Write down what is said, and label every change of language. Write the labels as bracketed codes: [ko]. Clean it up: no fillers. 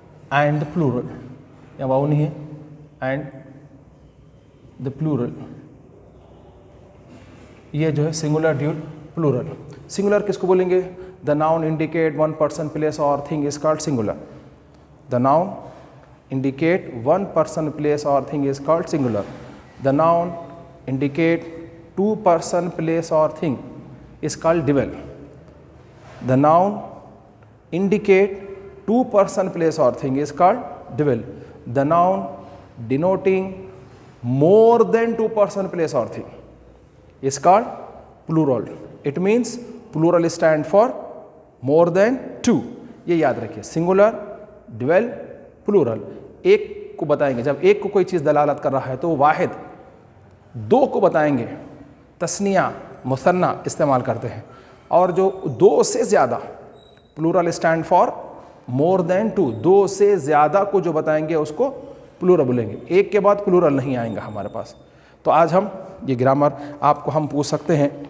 [en] and plural, [ur] یا واؤ نہیں ہے، [en] and the plural, [ur] یہ جو ہے [en] Singular, dual, plural. [ur] سنگولر کس کو بولیں گے؟ [en] The noun indicate one person, place اور thing is called singular. دا ناؤن indicate one person, place or thing is called singular. The noun indicate two person, place or thing is called dual. The noun indicate two person, place or thing is called dual. The noun denoting more than two person, place or thing is called plural. It means plural stand for more than two. [ur] یہ یاد رکھیے، singular, dwell, plural. ایک کو بتائیں گے، جب ایک کو کوئی چیز دلالت کر رہا ہے تو وہ واحد، دو کو بتائیں گے تثنیہ، مثنیٰ استعمال کرتے ہیں، اور جو دو سے زیادہ، [en] plural stand for more than two, [ur] دو سے زیادہ کو جو بتائیں گے اس کو پلورل بولیں گے، ایک کے بعد پلورل نہیں آئیں گا ہمارے پاس۔ تو آج ہم یہ گرامر آپ کو ہم پوچھ سکتے ہیں،